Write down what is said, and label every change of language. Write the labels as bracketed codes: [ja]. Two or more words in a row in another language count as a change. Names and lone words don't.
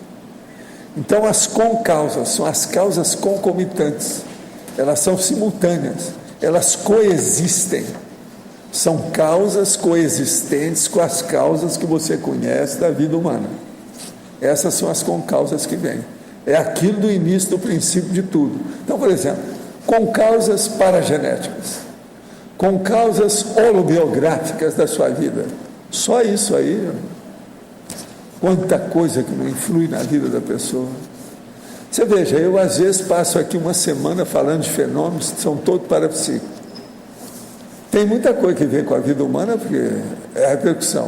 [pt] Então, as concausas são as causas concomitantes, elas são simultâneas, elas coexistem. São causas coexistentes com as causas que você conhece da vida humana. Essas são as concausas que vêm. É aquilo do início, do princípio de tudo. Então, por exemplo, concausas paragenéticas, concausas holobiográficas da sua vida. Só isso aí, quanta coisa que não influi na vida da pessoa. Você veja, eu às vezes passo aqui uma semana falando de fenômenos que são todos parapsíquicos. Tem muita coisa que vem com a vida humana, porque é a repercussão.